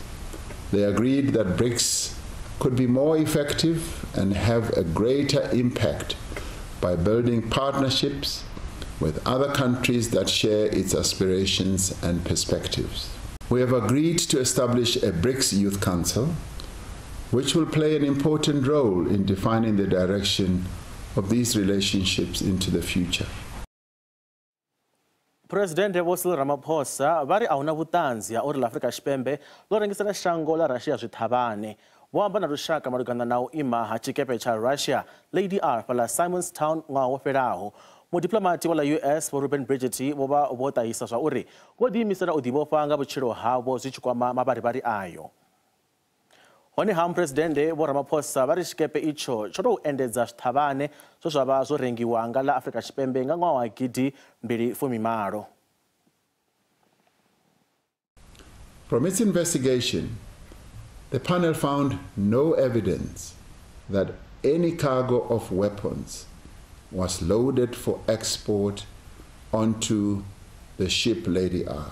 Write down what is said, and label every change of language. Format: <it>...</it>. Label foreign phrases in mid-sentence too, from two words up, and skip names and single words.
<en>They agreed that BRICS could be more effective and have a greater impact by building partnerships with other countries that share its aspirations and perspectives. We have agreed to establish a BRICS Youth Council, which will play an important role in defining the direction of these relationships into the future.</en> <ve>President Vho Cyril Ramaphosa vari ahuna vhuṱanzi ha uri ḽa Afrika Tshipembe ḽo rengisela shango ḽa Russia zwithavhane. Vho amba na lushaka malugana na u ima ha tshikepe tsha Russia Lady R fhala Simonstown ṅwaha wo fhelaho. Mudiplomati wa ḽa US Vho Ruben Bridget vho vha vho ṱahisa zwa uri vho ḓiimisela u ḓivhofha nga vhutshilo havho zwi tshi kwama mavharivhari ayo. Hone ha Presidente Vho Ramaphosa vari tshikepe itsho tsho tou endedza zwithavhane zwe zwa vha zwo rengiwa nga ḽa Afrika Tshipembe nga ṅwaha wa 2018.</ve> <en>From its investigation, the panel found no evidence that any cargo of weapons was loaded for export onto the ship Lady R.</en>